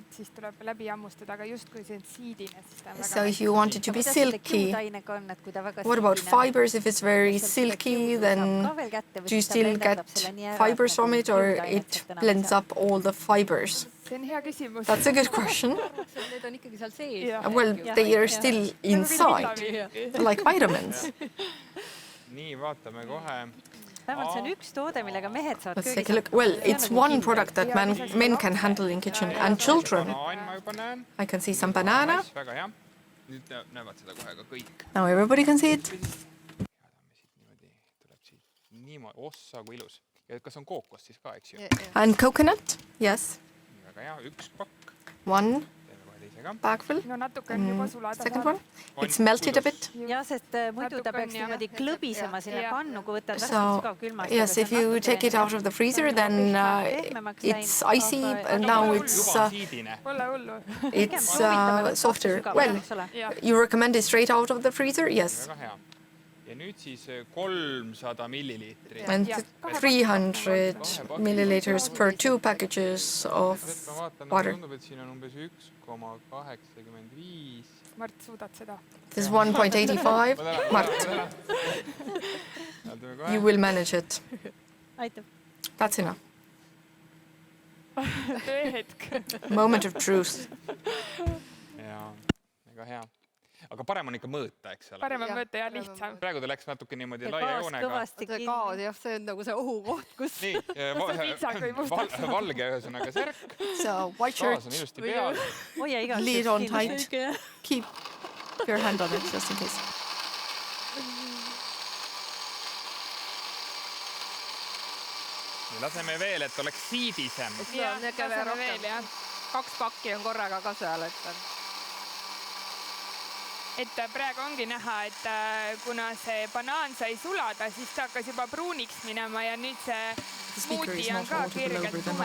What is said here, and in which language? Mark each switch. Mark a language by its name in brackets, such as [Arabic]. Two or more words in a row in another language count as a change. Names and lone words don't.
[English] So if you want it to be silky, what about fibers? If it's very silky, then do you still get fibers from it or it blends up all the fibers? That's a good question. Well, they are still inside, like vitamins. [Estonian] Nii, vaatame kohe. Vähemalt see on üks toode, millega mehed saavad [English] Let's take a look. Well, it's one product that men can handle in kitchen and children. I can see some banana. [Estonian] Väga hea. Nüüd näevad seda kohe ka kõik. [English] Now everybody can see it. [Estonian] Tuleb siit niimoodi ossa kui ilus. Ja kas on kookos siis ka, eks ju? [English] And coconut, yes. [Estonian] Väga hea, 1 pakk. [English] 1 bagful. Second one. It's melted a bit. [Estonian] Ja, sest muidu ta peaks niimoodi klõbisema sinna pannu, kui võtad [English] So, yes, if you take it out of the freezer, then it's icy, and now it's softer. Well, you recommend it straight out of the freezer? Yes. [Estonian] Ja nüüd siis 300 milliliitri. [English] And 300 milliliters per 2 packages of water. [Estonian] Tundub, et siin on umbes 1,85. Mart, suudad seda? [English] This is 1.85. Mart, you will manage it. [Estonian] Aitab. [English] That's enough. [Estonian] Tööhetk. [English] Moment of truth. [Estonian] Ja väga hea. Aga parem on ikka mõõta, eks ole. Parem on mõõta ja lihtsam. Praegu ta läks natuke niimoodi laia joonega. See on nagu see ohukoht, kus... Nii, valge ühesõnaga särk. [English] So, white shirt, [Estonian] Taas on ilusti peal. [English] lead on tight. Keep your hand on it, just in case. [Estonian] Laseme veel, et oleks siidisem. Ja, laseme veel, jah. 2 pakki on korraga ka seal, et praegu ongi näha, et kuna see banaan sai sulada, siis ta hakkas juba pruuniks minema ja nüüd see smuuti on ka kergelt tume.